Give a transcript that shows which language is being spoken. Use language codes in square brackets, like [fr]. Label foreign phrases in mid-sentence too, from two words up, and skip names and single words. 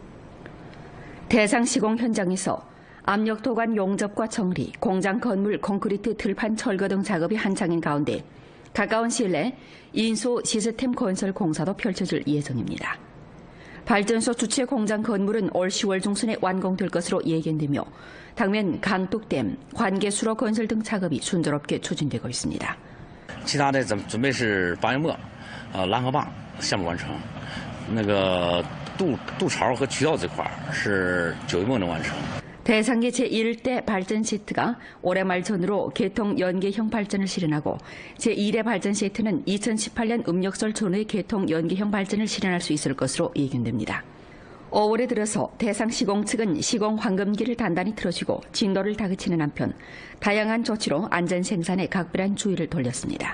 [ko] 대상 시공 현장에서 압력 도관 용접과 정리, 공장 건물 콘크리트 들판 철거 등 작업이 한창인 가운데 가까운 시일 내 인수 시스템 건설 공사도 펼쳐질 예정입니다. 발전소 주체 공장 건물은 올 10월 중순에 완공될 것으로 예견되며 당면 강둑댐, 관계수로 건설 등 작업이 순조롭게 추진되고 있습니다. [zh] 其他的准备是8月末，拦河坝项目完成，那个渡槽和渠道这块是9月末能完成。 [ko] 대상계 제1대 발전 시트가 올해 말 전후로 개통 연계형 발전을 실현하고 제2대 발전 시트는 2018년 음력설 전후에 개통 연계형 발전을 실현할 수 있을 것으로 예견됩니다. 5월에 들어서 대상 시공 측은 시공 황금기를 단단히 틀어쥐고 진도를 다그치는 한편 다양한 조치로 안전 생산에 각별한 주의를 돌렸습니다.